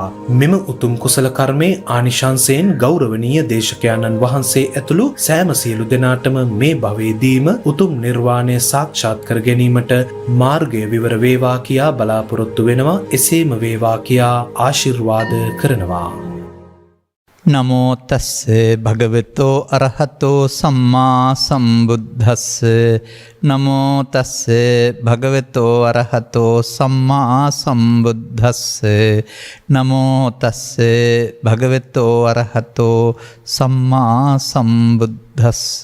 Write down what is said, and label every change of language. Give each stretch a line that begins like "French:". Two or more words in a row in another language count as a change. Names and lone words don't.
Sinhala: මෙම උතුම් කුසල කර්මයේ ආනිශංසයෙන් ගෞරවනීය දේශකයන්න් වහන්සේ ඇතුළු සෑම සියලු දෙනාටම මේ භවයේදීම උතුම් නිර්වාණය සාක්ෂාත් කර ගැනීමට මාර්ගය විවර වේවා කියා බලාපොරොත්තු වෙනවා. එසේම වේවා කියා ආශිර්වාද කරනවා.
Pali: නමෝ තස්ස භගවතෝ අරහතෝ සම්මා සම්බුද්දස්ස. නමෝ තස්ස භගවතෝ අරහතෝ සම්මා සම්බුද්දස්ස. නමෝ තස්ස භගවතෝ අරහතෝ සම්මා සම්බුද්දස්ස.